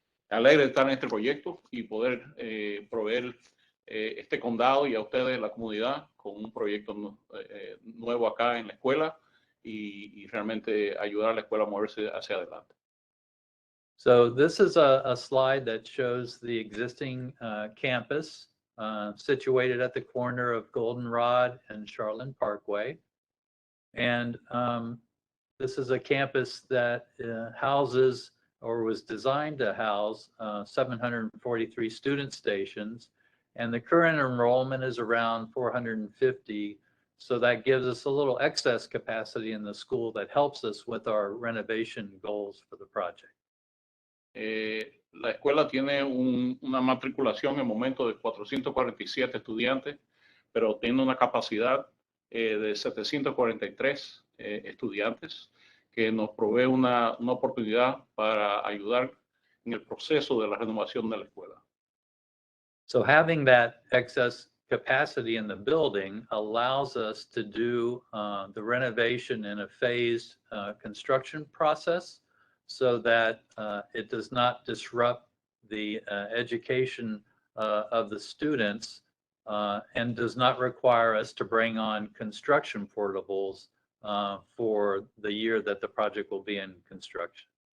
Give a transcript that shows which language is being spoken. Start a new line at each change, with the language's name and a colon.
Spanish: Alegre de estar en este proyecto y poder proveer este condado y a ustedes, la comunidad, con un proyecto nuevo acá en la escuela y realmente ayudar a la escuela a moverse hacia adelante.
English: So this is a slide that shows the existing campus situated at the corner of Goldenrod and Charlton Parkway. And this is a campus that houses or was designed to house 743 student stations. And the current enrollment is around 450. So that gives us a little excess capacity in the school that helps us with our renovation goals for the project.
Spanish: La escuela tiene una matriculación en el momento de 447 estudiantes, pero tiene una capacidad de 743 estudiantes, que nos provee una oportunidad para ayudar en el proceso de la renovación de la escuela.
English: So having that excess capacity in the building allows us to do the renovation in a phased construction process so that it does not disrupt the education of the students and does not require us to bring on construction portables for the year that the project will be in construction.